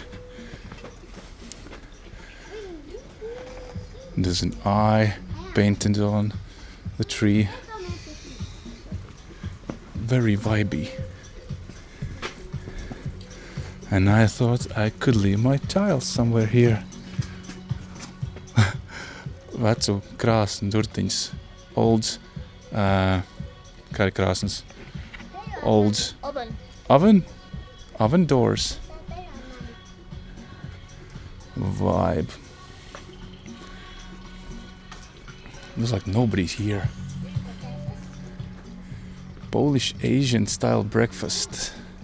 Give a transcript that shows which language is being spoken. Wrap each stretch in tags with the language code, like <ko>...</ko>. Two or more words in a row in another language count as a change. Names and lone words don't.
<en>There's an eye painted on the tree. Very vibey. And I thought I could leave my tile somewhere here.</en> <lv>Vecu krāsnu durtiņas. Old, kā ir krāsnas?</lv> <en>Old oven doors. Vibe. Looks like nobody's here. Polish Asian style breakfast.</en>